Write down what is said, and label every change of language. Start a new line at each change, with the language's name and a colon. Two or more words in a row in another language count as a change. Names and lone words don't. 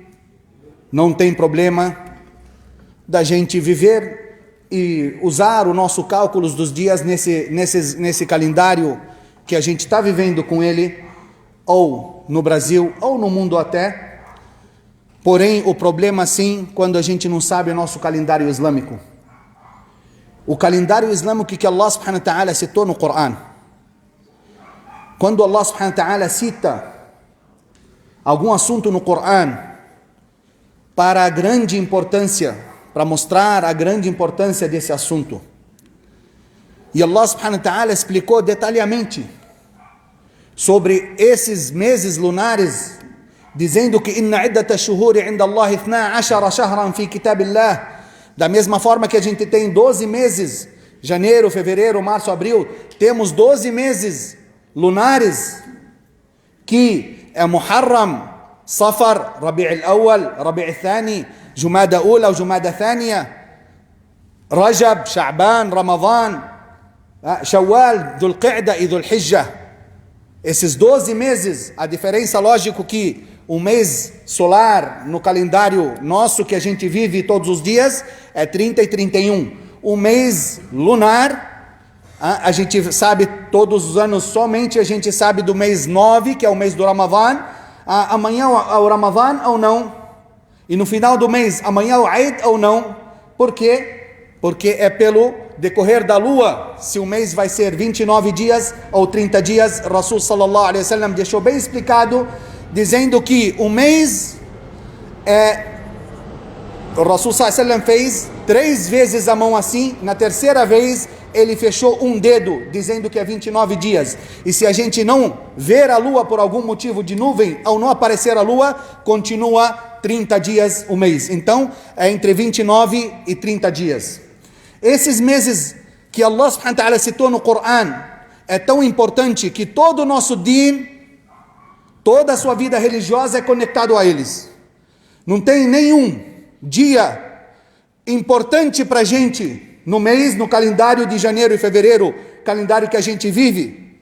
Portuguese: Não tem problema da gente viver e usar o nosso cálculos dos dias nesse calendário que a gente está vivendo com ele, ou no Brasil, ou no mundo até. Porém, o problema sim, quando a gente não sabe o nosso calendário islâmico. O calendário islâmico que Allah
Arabic: سبحانه وتعالى
Portuguese: citou no Coran. Quando Allah
Arabic: سبحانه وتعالى
Portuguese: cita algum assunto no Coran para a grande importância, para mostrar a grande importância desse assunto. E Allah
Arabic: سبحانه وتعالى
Portuguese: explicou detalhadamente sobre esses meses lunares, dizendo que
Arabic: إن عدة الشهور عند الله 12 شهرا في كتاب الله.
Portuguese: Da mesma forma que a gente tem 12 meses, janeiro, fevereiro, março, abril, temos 12 meses lunares, que é Muharram, Safar, Rabi' al-Awwal, Rabi' al-Thani, Jumada Ula ou Jumada Thania, Rajab, Sha'ban, Ramadan, Shawwal, Dhul Qa'da e Dhul Hijjah. Esses 12 meses, a diferença, lógico que o mês solar no calendário nosso que a gente vive todos os dias é 30 e 31. O mês lunar, a gente sabe todos os anos, somente a gente sabe do mês 9, que é o mês do Ramadan. Amanhã é o Ramadan ou não? E no final do mês, amanhã é o Eid ou não? Por quê? Porque é pelo decorrer da lua, se o mês vai ser 29 dias ou 30 dias.
Arabic: رسول صلى الله عليه وسلم
Portuguese: deixou bem explicado, dizendo que o mês o
Arabic: رسول صلى الله عليه وسلم
Portuguese: fez 3 vezes a mão assim, na terceira vez ele fechou um dedo, dizendo que é 29 dias. E se a gente não ver a lua por algum motivo de nuvem, ou não aparecer a lua, continua 30 dias o mês. Então, é entre 29 e 30 dias. Esses meses que Allah
Arabic: سبحانه وتعالى
Portuguese: citou no Coran é tão importante que todo o nosso din, toda a sua vida religiosa é conectado a eles. Não tem nenhum dia importante para a gente no mês, no calendário de janeiro e fevereiro, calendário que a gente vive.